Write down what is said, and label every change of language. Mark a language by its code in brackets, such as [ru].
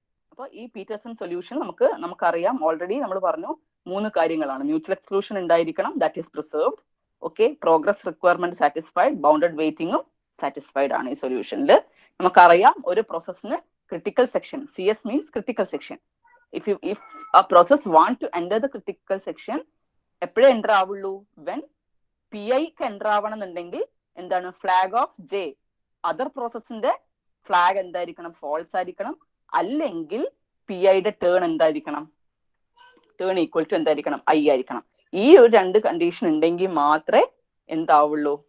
[ml] അപ്പോൾ ഈ Pietersen solution നമുക്കറിയാം, ഓൾറെഡി നമ്മൾ പറഞ്ഞു 3 കാര്യങ്ങളാണ്. മ്യൂച്വൽ എക്സ്ക്ലൂഷൻ ഉണ്ടായിരിക്കണം, [en] That is preserved. [ml] Okay, progress requirement satisfied, bounded വെയിറ്റിംഗും satisfied ആണ് ഈ സൊല്യൂഷനിൽ. നമുക്കറിയാം ഒരു പ്രോസസ്സിന് critical section, CS means critical section. [en] if a process want to enter the critical section, [ml] എപ്പോഴേ എൻ്റർ ആവുള്ളൂ? വെൻ PIക്ക് എൻ്റർ ആവണമെന്നുണ്ടെങ്കിൽ എന്താണ്? Flag off J, other പ്രോസസ്സിന്റെ flag എന്തായിരിക്കണം? False ആയിരിക്കണം. അല്ലെങ്കിൽ PIയുടെ ടേൺ എന്തായിരിക്കണം? ടേൺ ഈക്വൽ ടു എന്തായിരിക്കണം? I ആയിരിക്കണം. ഈ ഒരു 2 കണ്ടീഷൻ ഉണ്ടെങ്കിൽ മാത്രമേ എന്താവുള്ളൂ?